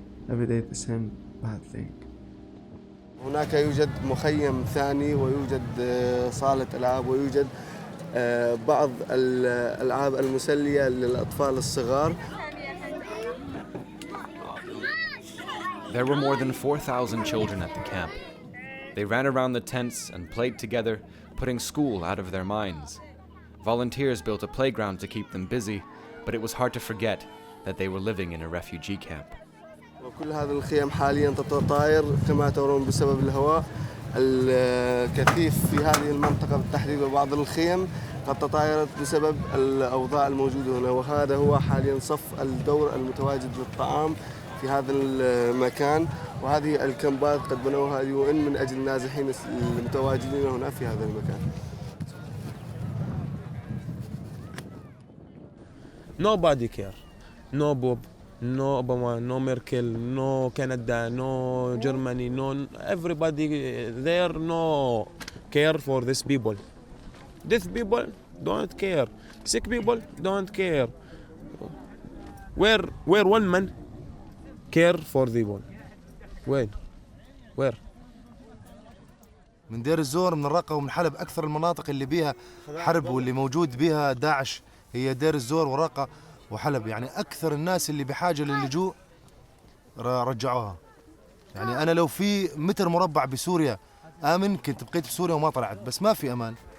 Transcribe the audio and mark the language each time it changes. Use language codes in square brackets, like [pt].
[en] Every day the same bad thing. [ar] هناك يوجد مخيم ثاني ويوجد صالة ألعاب ويوجد بعض الألعاب المسلية للأطفال الصغار. [en] There were more than 4,000 children at the camp. They ran around the tents and played together, putting school out of their minds. Volunteers built a playground to keep them busy, but it was hard to forget that they were living in a refugee camp. [ar] وكل هذه الخيام حاليا تتطاير كما ترون بسبب الهواء الكثيف في هذه المنطقة بالتحديد، وبعض الخيم قد تطايرت بسبب الأوضاع الموجودة هنا. وهذا هو حاليا صف الدور المتواجد للطعام في هذا المكان، وهذه الكامبات قد بنوها UN من أجل النازحين المتواجدين هنا في هذا المكان. [en] Nobody care. No Bob, no Obama, no Merkel, no Canada, no Germany, no everybody there no care for these people. Deaf people don't care. Sick people don't care. Where one man care for the people? Where? [ar] من دير الزور، من الرقة، ومن حلب. أكثر المناطق اللي بيها حرب واللي موجود بيها داعش هي دير الزور ورقة وحلب. يعني أكثر الناس اللي بحاجة للجوء رجعوها. يعني أنا لو في متر مربع بسوريا آمن كنت بقيت في سوريا وما طلعت، بس ما في أمان.